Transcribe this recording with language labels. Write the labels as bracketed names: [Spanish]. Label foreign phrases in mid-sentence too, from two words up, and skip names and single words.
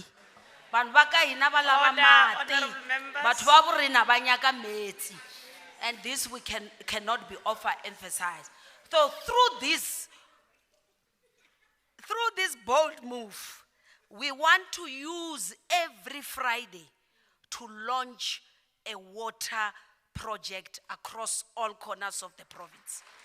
[Tsonga] Bantu ba ka hina ba lava mati. [Northern Sotho] Batho ba bo rena ba nyaka metsi. [English] And this we cannot be overemphasized. So through this bold move, we want to use every Friday to launch a water project across all corners of the province.